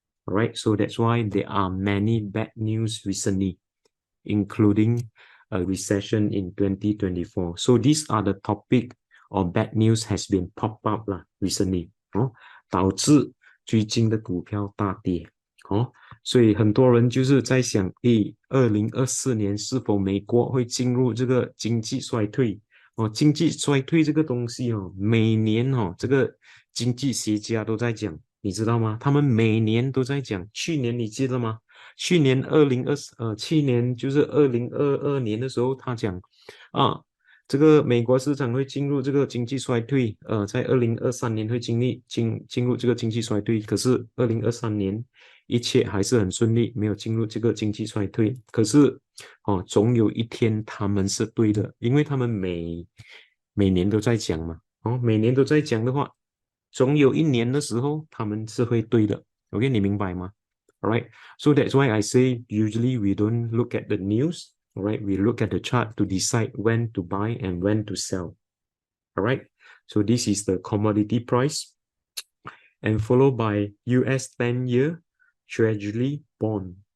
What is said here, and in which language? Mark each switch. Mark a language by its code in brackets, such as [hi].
[en] All right, so that's why there are many bad news recently, including a recession in 2024. So these are the topic or bad news has been popped up recently, [zh] 导致最近的股票大跌。所以很多人就是在想，2024年是否美国会进入这个经济衰退？经济衰退这个东西每年这个经济学家都在讲，你知道吗？他们每年都在讲。去年你记得吗？去年去年就是2022年的时候，他讲这个美国市场会进入这个经济衰退，在2023年会进入这个经济衰退，可是2023年一切还是很顺利，没有进入这个经济衰退。可是总有一天他们是对的，因为他们每年都在讲嘛，每年都在讲的话，总有一年的时候他们是会对的。 [en] OK， [zh] 你明白吗？ [en] Alright, so that's why I say usually we don't look at the news, alright? We look at the chart to decide when to buy and when to sell. Alright, so this is the commodity price and followed by US 10-year Treasury bond.